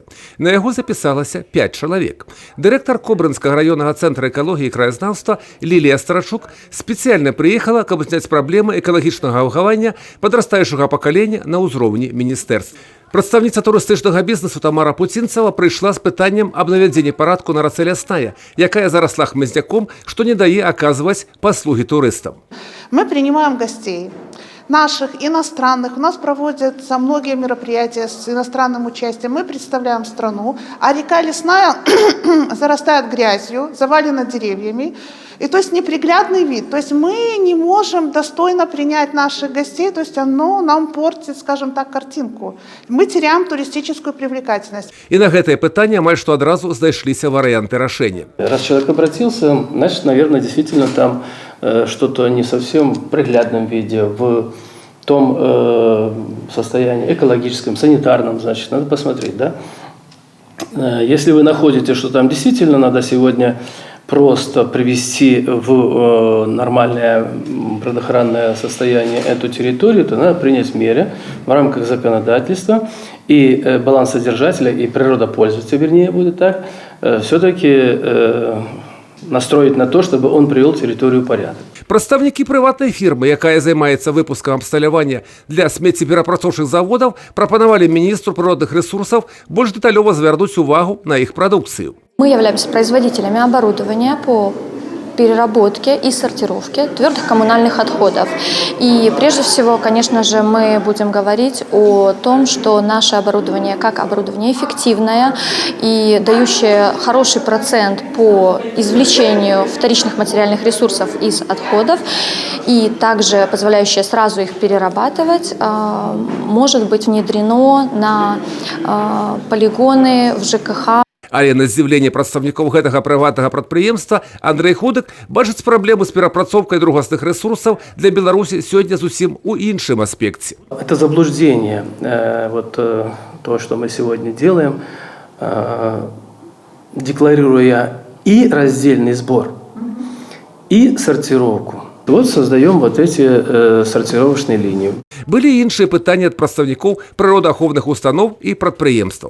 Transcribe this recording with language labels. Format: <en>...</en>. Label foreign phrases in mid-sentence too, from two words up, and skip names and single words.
<be>На яго запісалася 5 чалавек. Дырэктар Кобрынскага раённага цэнтра экалогіі і краязнаўства Лілія Старачук спецыяльна прыехала, каб зняць праблемы экалагічнага выхавання падрастаючага пакалення на ўзроўні міністэрств. Прадстаўніца турыстычнага бізнесу Тамара Пуцінцева прыйшла з пытаннем аб навядзенні парадку на рацэ Лясная, якая зарасла хмызняком, што не дае аказваць паслугі турыстам.</be> <ru>Мы принимаем гостей. Наших, иностранных. У нас проводятся многие мероприятия с иностранным участием. Мы представляем страну, а река Лесная зарастает грязью, завалена деревьями. И то есть неприглядный вид. То есть мы не можем достойно принять наших гостей, то есть оно нам портит, скажем так, картинку. Мы теряем туристическую привлекательность.</ru> <be>И на гэтае пытанне амаль што адразу знайшліся варианты рашэння.</be> <ru>Раз человек обратился, значит, наверное, действительно там что-то не совсем в приглядном виде, в том состоянии экологическом, санитарном, значит, надо посмотреть, да? Если вы находите, что там действительно надо сегодня просто привести в нормальное природоохранное состояние эту территорию, то надо принять меры в рамках законодательства, и балансодержателя, и природопользователя, вернее, будет так, все-таки настроить на то, чтобы он привел территорию в порядок.</ru> <be>Прадстаўнікі прыватнай фірмы, якая займаецца выпускам абсталявання для смеццеперапрацоўчых заводаў, прапанавалі міністру прыродных рэсурсаў больш дэталёва звярнуць увагу на іх прадукцыю.</be> <ru>Мы являемся производителями оборудования по переработке и сортировке твердых коммунальных отходов. И прежде всего, конечно же, мы будем говорить о том, что наше оборудование как оборудование эффективное и дающее хороший процент по извлечению вторичных материальных ресурсов из отходов и также позволяющее сразу их перерабатывать, может быть внедрено на полигоны в ЖКХ.</ru> <be>Але на здзіўленне прадстаўнікоў гэтага прыватнага прадпрыемства Андрэй Худак бачыць праблему з перапрацоўкай другасных рэсурсаў для Беларусі сёння зусім у іншым аспекце.</be> <ru>Это заблуждение, вот то, что мы сегодня делаем, декларируя и раздельный сбор, и сортировку. Вот создаем вот эти сортировочные линии.</ru> <be>Былі іншыя пытанні ад прадстаўнікоў прыродаахоўных устаноў і прадпрыемстваў.</be>